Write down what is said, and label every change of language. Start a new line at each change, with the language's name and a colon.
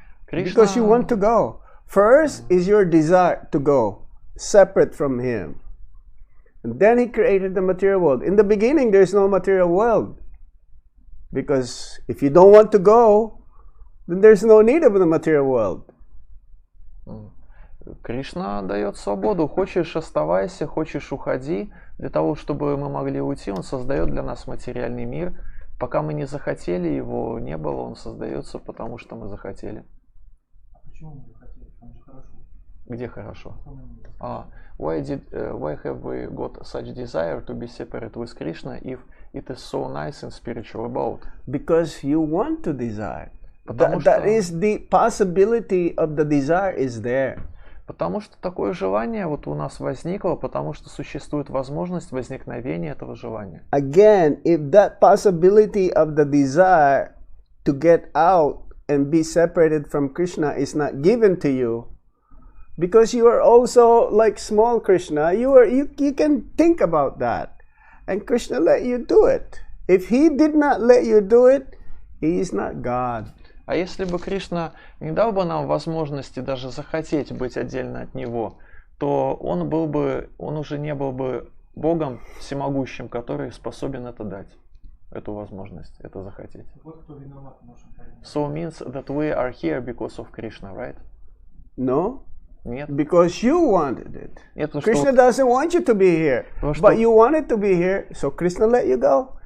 English: Because you want to go. First is your desire to go, separate from him. And then he created the material world. In the beginning, there's no material world. Because if you don't want to go, then there's no need of the material world.
Russian: Кришна дает свободу. Хочешь — оставайся, хочешь — уходи. Для того, чтобы мы могли уйти, он создает для нас материальный мир. Пока мы не захотели, его не было, он создается, потому что мы захотели. Почему мы захотели? Там же хорошо. Где хорошо?
English: Why have we got such desire to be separate with Krishna if it is so nice and spiritual about? Because you want to desire.
Russian: Потому
English: That is the possibility of the desire is there.
Russian: Потому что такое желание вот у нас возникло, потому что существует возможность возникновения этого желания.
English: Again, if that possibility of the desire to get out and be separated from Krishna is not given to you, because you are also like small Krishna, you can think about that, and Krishna let you do it. If he did not let you do it, he is not God.
Russian: А если бы Кришна не дал бы нам возможности даже захотеть быть отдельно от него, то он уже не был бы Богом всемогущим, который способен это дать, эту возможность, это захотеть. Вот кто виноват в нашем положении.
English: So means that we are here because of Krishna, right? No?
Russian: Нет.
English: Because you wanted it.
Russian: Нет,
English: Krishna doesn't want you to be here, but you wanted to be here, so Krishna let you go.